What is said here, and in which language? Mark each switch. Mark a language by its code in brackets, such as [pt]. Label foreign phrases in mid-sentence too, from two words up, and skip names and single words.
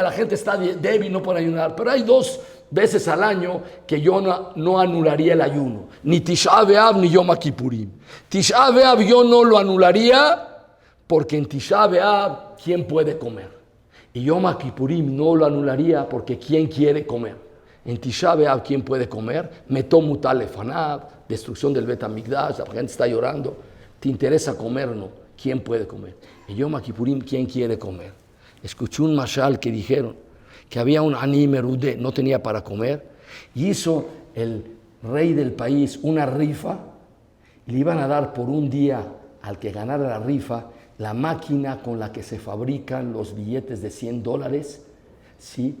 [es] La gente está débil, no puede ayunar, pero hay 2 veces al año que yo no anularía el ayuno, ni Tisha B'Av ni Yom Kippurim. Tisha B'Av yo no lo anularía, porque en Tisha B'Av, ¿quién puede comer? Y Yom Kippurim no lo anularía, porque ¿quién quiere comer? En Tisha B'Av, ¿quién puede comer? [he] מת מוטל לפניו, [es] destrucción del Bet HaMikdash, la gente está llorando. ¿Te interesa comer o no? ¿Quién puede comer? En Yom Kippurim, ¿quién quiere comer? Escuché un mashal que dijeron que había un [he] עני מרודה, [es] no tenía para comer, y hizo el rey del país una rifa, y le iban a dar por un día al que ganara la rifa la máquina con la que se fabrican los billetes de $100, ¿sí?